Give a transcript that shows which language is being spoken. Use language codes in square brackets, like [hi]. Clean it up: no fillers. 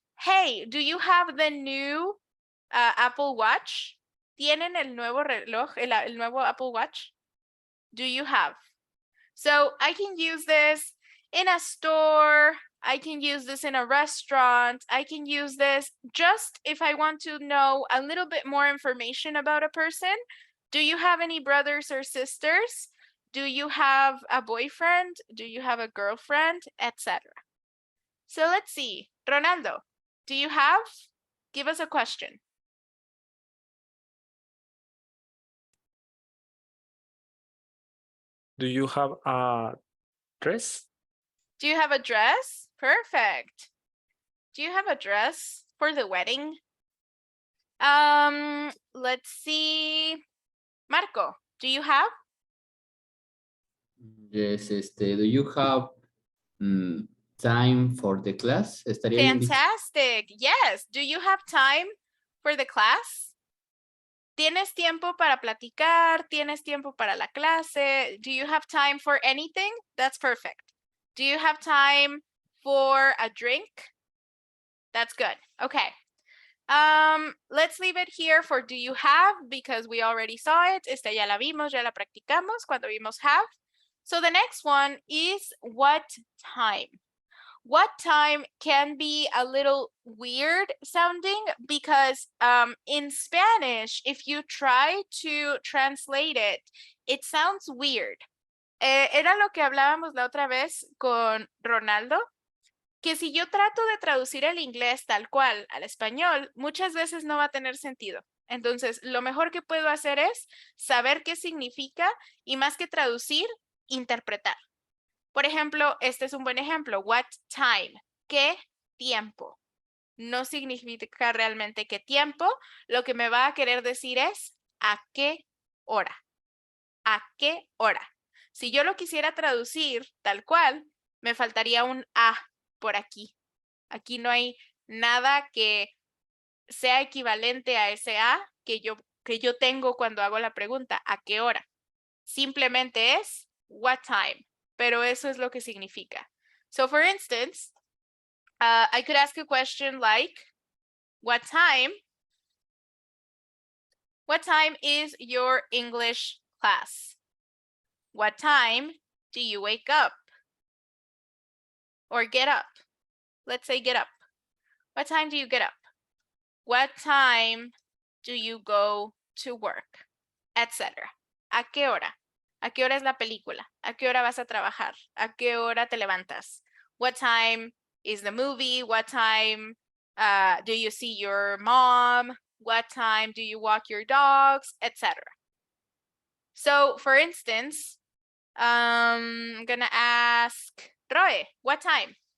[en] Hey, do you have the new Apple Watch? [es] ¿Tienen el nuevo reloj, el nuevo Apple Watch? [en] Do you have? So I can use this in a store. I can use this in a restaurant. I can use this just if I want to know a little bit more information about a person. Do you have any brothers or sisters? Do you have a boyfriend? Do you have a girlfriend? Etc. So let's see. Ronaldo, do you have? Give us a question. Do you have a dress? Do you have a dress? Perfect. Do you have a dress for the wedding? Let's see. Marco, do you have? Yes, do you have time for the class? [es] Estaría bien dicho. [en] Fantastic. Yes. Do you have time for the class? [es] ¿Tienes tiempo para platicar? ¿Tienes tiempo para la clase? [en] Do you have time for anything? That's perfect. Do you have time for a drink? That's good. Okay. Let's leave it here for do you have because we already saw it. Esta ya la vimos, ya la practicamos cuando vimos have. So the next one is what time. What time can be a little weird sounding because in Spanish, if you try to translate it, it sounds weird. [es] Era lo que hablábamos la otra vez con Ronaldo, que si yo trato de traducir el inglés tal cual al español, muchas veces no va a tener sentido. Entonces, lo mejor que puedo hacer es saber qué significa y más que traducir, interpretar. Por ejemplo, este es un buen ejemplo. What time? ¿Qué tiempo? No significa realmente qué tiempo. Lo que me va a querer decir es ¿a qué hora? ¿A qué hora? Si yo lo quisiera traducir tal cual, me faltaría un a por aquí. Aquí no hay nada que sea equivalente a ese a que yo tengo cuando hago la pregunta, ¿a qué hora? Simplemente es what time. Pero eso es lo que significa. [en] So for instance, I could ask a question like, what time is your English class? What time do you wake up? Or get up? Let's say get up. What time do you get up? What time do you go to work? [es] Etc. ¿A qué hora? ¿A qué hora es la película? ¿A qué hora vas a trabajar? ¿A qué hora te levantas? [en] What time is the movie? What time do you see your mom? What time do you walk your dogs? Etc. So, for instance, I'm going to ask Roy, what time?